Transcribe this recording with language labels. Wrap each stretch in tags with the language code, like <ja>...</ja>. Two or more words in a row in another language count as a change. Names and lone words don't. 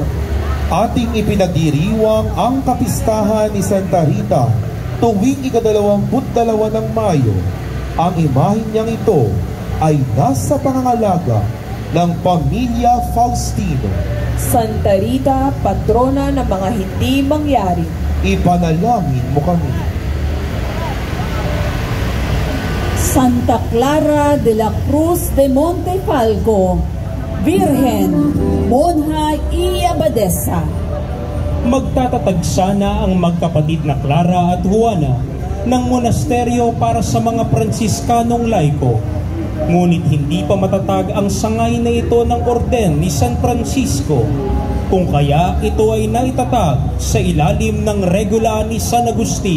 <tl>Ating ipinagdiriwang ang kapistahan ni Santa Rita tuwing ika-22 ng Mayo. Ang imahin niyang ito ay nasa pangangalaga ng pamilya Faustino. Santa Rita, patrona ng mga hindi mangyari, Ipanalangin mo kami.</tl> <es>Santa Clara de la Cruz de Montefalco, Virgen, Monja y Abadesa.</es> <tl>Magtatatag sana ang magkapatid na Clara at Juana ng monasteryo para sa mga Pransiskanong laiko. Ngunit hindi pa matatag ang sangay na ito ng orden ni San Francisco, kung kaya ito ay naitatag sa ilalim ng regula ni San Agustin.</tl>